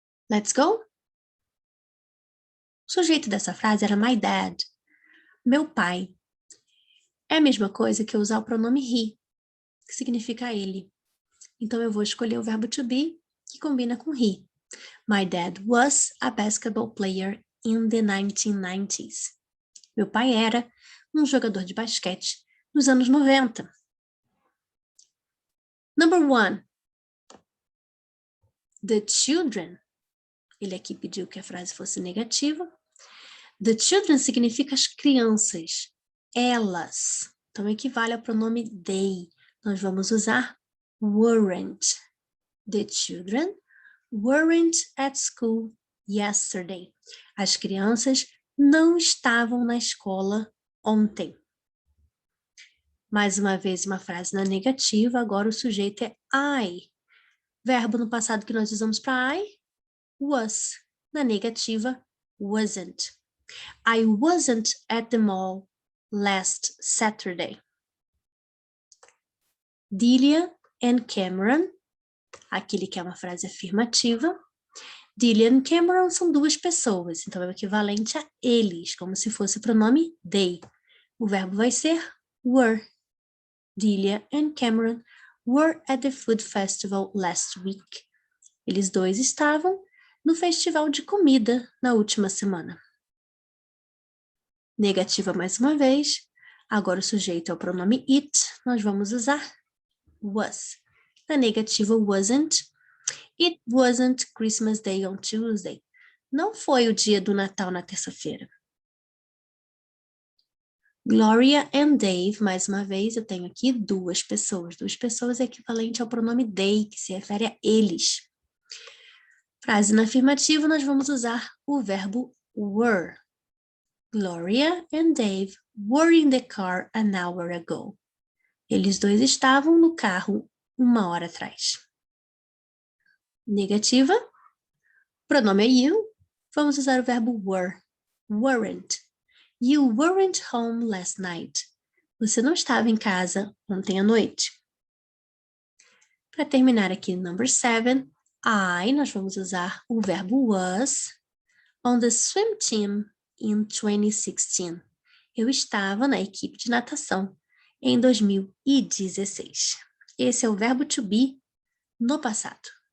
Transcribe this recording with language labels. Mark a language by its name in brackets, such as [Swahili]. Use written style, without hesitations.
[English] Let's go? [Portuguese] O sujeito dessa frase era my dad, meu pai. É a mesma coisa que eu usar o pronome he. que significa ele. Então, eu vou escolher o verbo to be, que combina com he. [English] My dad was a basketball player in the 1990s. [Portuguese] Meu pai era um jogador de basquete nos anos 90. [English] Number 1. [Portuguese] The children. Ele aqui pediu que a frase fosse negativa. The children significa as crianças, elas. Então, equivale ao pronome they. Nós vamos usar weren't. [English] The children weren't at school yesterday. [Portuguese] As crianças não estavam na escola ontem. Mais uma vez, uma frase na negativa, agora o sujeito é I. Verbo no passado que nós usamos para I, was. Na negativa, wasn't. [English] I wasn't at the mall last Saturday. [Portuguese] Delia and Cameron, aqui ele quer uma frase afirmativa. Delia and Cameron são duas pessoas, então é o equivalente a eles, como se fosse o pronome they. O verbo vai ser were. [English] Delia and Cameron were at the food festival last week. [Portuguese] Eles dois estavam no festival de comida na última semana. Negativa mais uma vez. Agora o sujeito é o pronome it. Nós vamos usar was. Na negativa wasn't. [English] It wasn't Christmas Day on Tuesday. [Portuguese] Não foi o dia do Natal na terça-feira. Gloria and Dave, mais uma vez, eu tenho aqui duas pessoas. Duas pessoas é equivalente ao pronome they, que se refere a eles. Frase na afirmativa, nós vamos usar o verbo were. [English] Gloria and Dave were in the car an hour ago. [Portuguese] Eles dois estavam no carro 1 hora atrás. Negativa. Pronome é you. Vamos usar o verbo were. Weren't. [English] You weren't home last night. [Portuguese] Você não estava em casa ontem à noite. Para terminar aqui, number 7, nós vamos usar o verbo [English] was on the swim team in 2016. [Portuguese] Eu estava na equipe de natação em 2016. Esse é o verbo to be no passado.